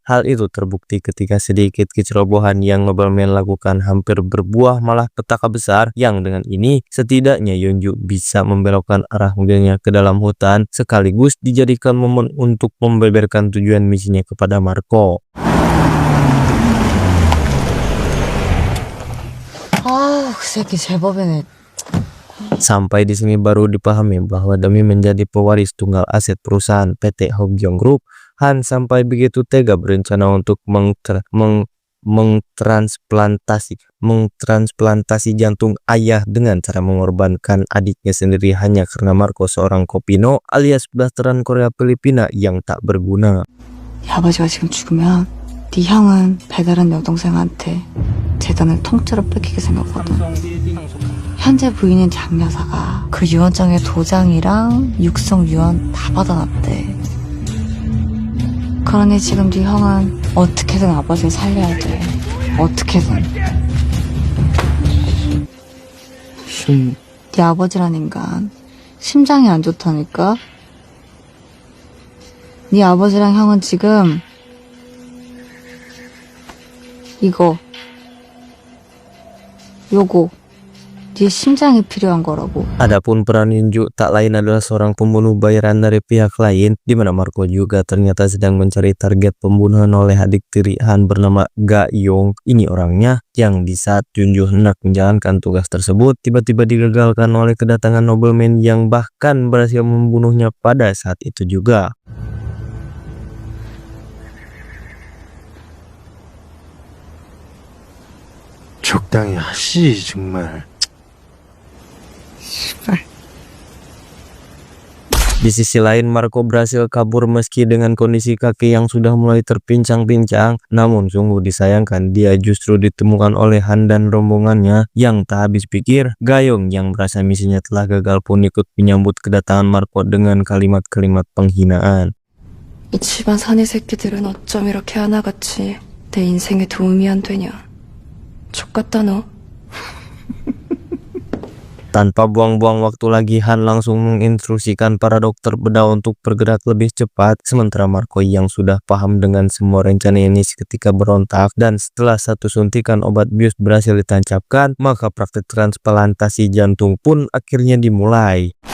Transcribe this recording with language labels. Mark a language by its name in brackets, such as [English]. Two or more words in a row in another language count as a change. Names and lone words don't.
[Indonesian] Hal itu terbukti ketika sedikit kecerobohan yang nobleman lakukan hampir berbuah malah petaka besar, yang dengan ini setidaknya Yunju bisa membelokkan arah mobilnya ke dalam hutan, sekaligus dijadikan momen untuk membeberkan tujuan misinya kepada Marco. [Korean] 그 새끼 제법이네. [Indonesian] Sampai di sini baru dipahami bahwa demi menjadi pewaris tunggal aset perusahaan PT Hogyong Group, Han sampai begitu tega berencana untuk mengtransplantasi jantung ayah dengan cara mengorbankan adiknya sendiri hanya karena Marco seorang kopino alias blasteran Korea Filipina yang tak berguna. [Korean] 네 아버지가 지금 죽으면 네 형은 배달한 여동생한테 재단을 통째로 뺏기게 생겼거든. 현재 부인인 장 여사가 그 유언장의 도장이랑 육성 유언 다 받아놨대. 그러니 지금 네 형은 어떻게든 아버지를 살려야 돼. 어떻게든. 네 아버지란 인간 심장이 안 좋다니까. 네 아버지랑 형은 지금 요거 네 심장이 필요한 거라고. [Indonesian] Adapun peran Yunju tak lain adalah seorang pembunuh bayaran dari pihak lain, di mana Marco juga ternyata sedang mencari target pembunuhan oleh adik tiri Han bernama Ga Yong. Ini orangnya yang di saat Yunju hendak menjalankan tugas tersebut tiba-tiba digagalkan oleh kedatangan nobleman yang bahkan berhasil membunuhnya pada saat itu juga. [Korean] 적당히 하시 정말. [Indonesian] Di sisi lain Marco berhasil kabur meski dengan kondisi kaki yang sudah mulai terpincang-pincang. Namun sungguh disayangkan dia justru ditemukan oleh Han dan rombongannya yang tak habis pikir. Gayong yang merasa misinya telah gagal pun ikut menyambut kedatangan Marco dengan kalimat-kalimat penghinaan. [Korean] 이 집안 사내 새끼들은 어쩜 이렇게 하나같이 내 인생에 도움이 안 되냐. 족같다 너. [Indonesian] Tanpa buang-buang waktu lagi, Han langsung menginstruksikan para dokter bedah untuk bergerak lebih cepat. Sementara Marco yang sudah paham dengan semua rencana ini seketika berontak, dan setelah satu suntikan obat bius berhasil ditancapkan, maka praktik transplantasi jantung pun akhirnya dimulai.